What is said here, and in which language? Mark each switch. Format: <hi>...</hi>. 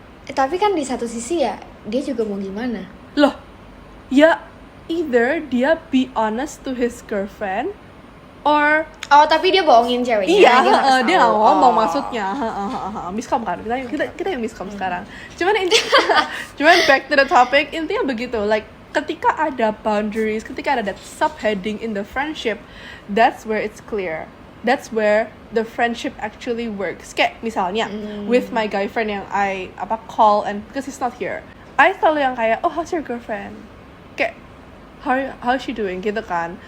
<id>Tapi kan di satu sisi ya dia juga mau gimana loh, ya</id> <en>either</en> <id>dia</id> <en>be honest to his girlfriend or</en> <id>tapi dia bohongin ceweknya. iya, dia nggak ngomong maksudnya. Miskom kan, kita yang miskom sekarang. Cuman</id> <en>back to the topic,</en> <id>intinya begitu,</id> <en>like</en> <id>ketika ada</id> <en>boundaries, ketika ada that subheading in the friendship, that's where it's clear, that's where the friendship actually works.</en> <id>Kayak misalnya</id> <en>with my guy friend yang I call, and because he's not here, I</en> <id>selalu yang kayak,</id> <en>oh how's your girlfriend, kayak how she doing</en> <id>gitu kan.</id>